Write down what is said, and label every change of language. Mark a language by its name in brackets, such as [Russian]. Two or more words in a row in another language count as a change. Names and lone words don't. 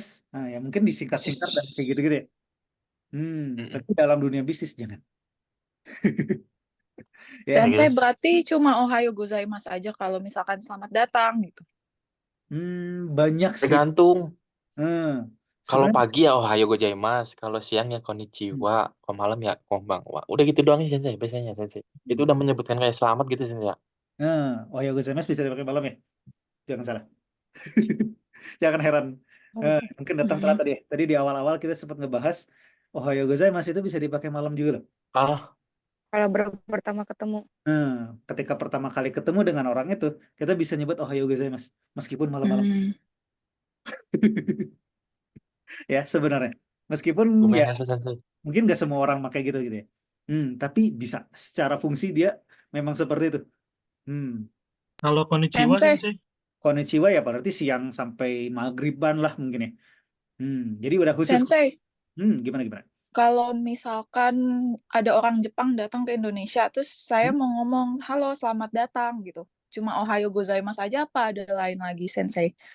[Indonesian] Nah ya mungkin disingkat-singkat dan kayak gitu-gitu ya. Mm-mm. Tapi dalam dunia bisnis jangan. Ya, Sensei Gitu. berarti cuma [Japanese] おはようございます [Indonesian] aja kalau misalkan selamat datang gitu. banyak sih. Tergantung. Hmm, Kalau sebenarnya pagi ya [Japanese] おはようございます, [Indonesian] kalau siang ya konnichiwa, kalau malam ya konbanwa. Udah gitu doang sih sensei, biasanya sensei. Itu udah menyebutkan kayak selamat gitu sensei. [Japanese] おはようございます [Indonesian] bisa dipakai malam ya, jangan salah. Jangan heran. Mungkin datang telat tadi ya. Tadi di awal-awal kita sempat ngebahas [Japanese] おはようございます [Indonesian] itu bisa dipakai malam juga loh. Ah, Kalau pertama ketemu. Ketika pertama kali ketemu dengan orang itu, kita bisa nyebut [Japanese] おはようございます [Indonesian] meskipun malam-malam. Ya, sebenarnya. Meskipun ya gimana sih sensei? mungkin nggak semua orang pakai gitu gitu ya. Tapi bisa. Secara fungsi dia memang seperti itu. Kalau konnichiwa Sensei. sensei. Konnichiwa ya berarti siang sampai maghriban lah mungkin ya. Jadi udah khusus. Sensei, Gimana? kalau misalkan ada orang Jepang datang ke Indonesia, terus saya mau ngomong, halo selamat datang gitu. Cuma [Japanese] おはようございます [Indonesian] aja apa ada lain lagi, Sensei?